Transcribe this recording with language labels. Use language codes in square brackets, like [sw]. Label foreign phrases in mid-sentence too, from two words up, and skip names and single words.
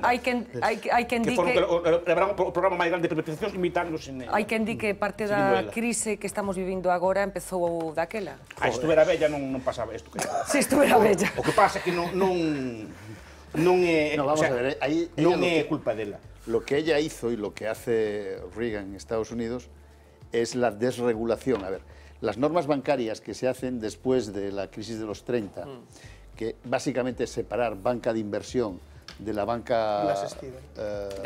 [gl] Hai quen di que levaron o programa máis grande de privatizacións imitándose en... Hai quen di que parte da crise que estamos vivindo agora empezou daquela. Se estuvera bella non pasaba isto. Se estuvera bella. O que pasa é que non é... Vamos a ver, non é culpa dela. [es] Lo que ella hizo y lo que hace Reagan en Estados Unidos es la desregulación. A ver, las normas bancarias que se hacen después de la crisis de los 30, que básicamente es separar banca de inversión de la banca de